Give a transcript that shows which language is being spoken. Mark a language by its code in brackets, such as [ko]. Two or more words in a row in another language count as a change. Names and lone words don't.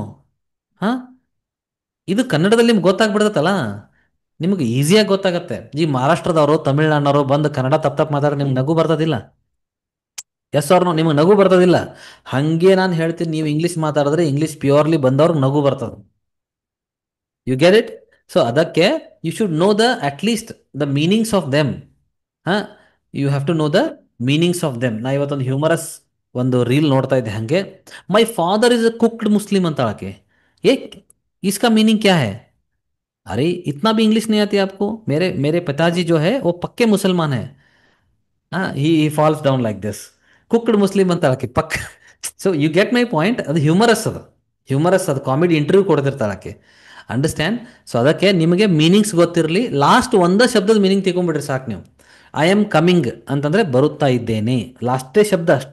[kn] ಹಾಂ, ಇದು ಕನ್ನಡದಲ್ಲಿ ನಿಮ್ಗೆ ಗೊತ್ತಾಗ್ಬಿಡ್ತಲ್ಲ, ನಿಮ್ಗೆ ಈಸಿಯಾಗಿ ಗೊತ್ತಾಗತ್ತೆ. ಈ ಮಹಾರಾಷ್ಟ್ರದವರು, ತಮಿಳ್ನಾಡಿನವರು ಬಂದು ಕನ್ನಡ ತಪ್ಪು ತಪ್ಪು ಮಾತಾಡಿ ನಿಮ್ಗೆ ನಗು ಬರ್ತದಿಲ್ಲ? ಎಸ್ ಅವ್ರನು ನಿಮಗೆ ನಗು ಬರ್ತದಿಲ್ಲ? ಹಾಗೆ ನಾನು ಹೇಳ್ತೀನಿ, ನೀವು ಇಂಗ್ಲೀಷ್ ಮಾತಾಡಿದ್ರೆ ಇಂಗ್ಲೀಷ್ ಪ್ಯೂರ್ಲಿ ಬಂದವ್ರಿಗೆ ನಗು ಬರ್ತದೆ. [en] you get it? ಸೊ ಅದಕ್ಕೆ you should know the atleast the meanings of them. ಹಾಂ, you have to know the meanings of them. [kn] ನಾ ಇವತ್ತೊಂದು ಹ್ಯೂಮರಸ್ ಒಂದು ರೀಲ್ ನೋಡ್ತಾ ಇದ್ದೆ ಹಾಗೆ. [en] my father is a cooked Muslim [kn] ಅಂತ ಆಕೆ. [en] ಏ, [hi] इसका मीनिंग क्या है? अरे इतना भी इंग्लिश नहीं आती आपको? मेरे मेरे पिताजी जो है वो पक्के मुसलमान है. [en] he falls down like this. cooked Muslim [kn] ಅಂತ ಆಕೆ ಪಕ್ಕ. [en] so you get my point. [kn] ಅದು ಹ್ಯೂಮರಸ್, ಅದು ಹ್ಯೂಮರಸ್, ಅದು [en] comedy interview [kn] ಕೊಡ್ತಿರ್ತಾಳೆ ಆಕೆ. ಅಂಡರ್ಸ್ಟ್ಯಾಂಡ್? ಸೊ ಅದಕ್ಕೆ ನಿಮಗೆ ಮೀನಿಂಗ್ಸ್ ಗೊತ್ತಿರಲಿ. ಲಾಸ್ಟ್ ಒಂದೇ ಶಬ್ದದ ಮೀನಿಂಗ್ ತಿಳ್ಕೊಂಬಿಡ್ರಿ ಸಾಕು ನೀವು. [en] I am coming [kn] ಅಂತಂದರೆ ಬರುತ್ತಾ ಇದ್ದೇನೆ, ಲಾಸ್ಟೇ ಶಬ್ದ ಅಷ್ಟ.